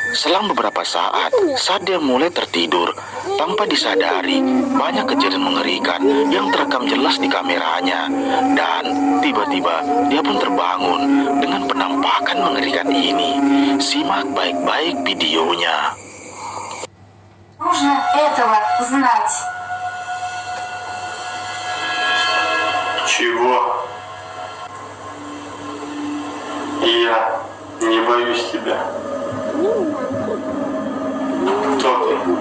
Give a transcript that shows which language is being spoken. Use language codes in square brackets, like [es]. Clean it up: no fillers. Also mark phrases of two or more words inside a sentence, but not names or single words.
[id] Selang beberapa saat dia mulai tertidur, tanpa disadari banyak kejadian mengerikan yang terekam jelas di kameranya. Dan tiba-tiba dia pun terbangun dengan penampakan mengerikan ini. Simak baik-baik videonya. [ru] Нужно этого знать. Чего? Я не боюсь тебя. Кто ты?